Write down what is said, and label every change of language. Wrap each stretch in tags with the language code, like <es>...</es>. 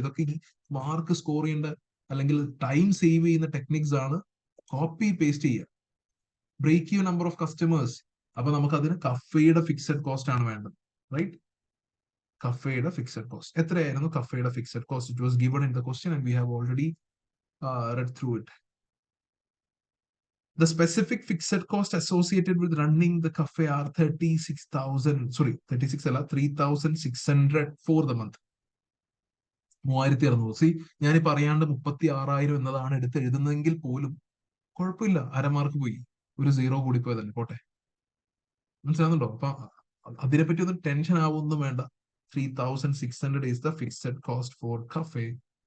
<ml>ഇതൊക്കെ ഈ mark score ചെയ്യേണ്ട അല്ലെങ്കിൽ ടൈം സേവ് ചെയ്യുന്ന ടെക്നിക്സ് ആണ്. കോപ്പി പേസ്റ്റ് ചെയ്യുക. Break you number of customers. അപ്പൊ നമുക്ക് അതിന് കഫേയുടെ ഫിക്സഡ് കോസ്റ്റ് ആണ് വേണ്ടത്, റൈറ്റ്? കഫേയുടെ ഫിക്സഡ് കോസ്റ്റ് എത്രയായിരുന്നു?</ml> <en>കഫേയുടെ fixed cost it was given in the question and we have already read through it. The specific fixed cost associated with running the cafe are 36,000, sorry,</en> <ml>36 അല്ല,</ml> <en>3,600 for the month. 3600.</en> <ml>C, ഞാനിപ്പോ അറിയാണ്ട് 36,000 എന്നതാണ് എടുത്ത് എഴുതുന്നതെങ്കിൽ പോലും കുഴപ്പമില്ല, അരമാർക്ക് പോയി, ഒരു സീറോ കൂടി പോയതല്ലേ, പോട്ടെ. മനസ്സിലാവുന്നുണ്ടോ? അപ്പൊ അതിനെപ്പറ്റി ഒന്നും ടെൻഷൻ ആവൊന്നും വേണ്ട.</ml> <en>3,600 is the fixed cost for cafe.</en>